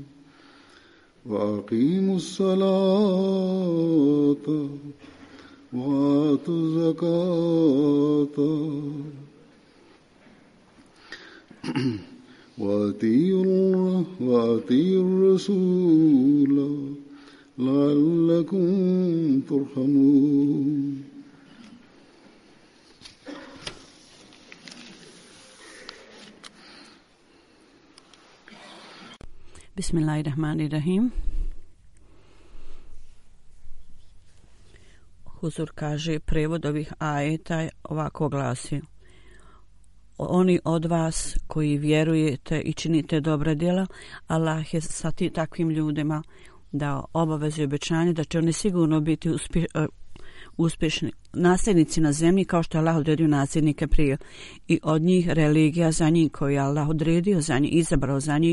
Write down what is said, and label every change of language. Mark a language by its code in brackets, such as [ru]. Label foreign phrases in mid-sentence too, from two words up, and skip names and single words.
[ar] وأقيموا الصلاة وآتوا الزكاة وأطيعوا الرسول لعلكم ترحمون. Bismillahirrahmanirrahim. [bs] Huzur kaže, prevod ovih ajeta ovako glasi: oni od vas koji vjerujete i činite dobra djela, Allah je sa takvim ljudima dao obavezu i obećanje da će oni sigurno biti uspješni nasljednici na zemlji, kao što je Allah odredio nasljednike prije, i od njih religija za njih koju je Allah odredio za njih, izabrao za njih.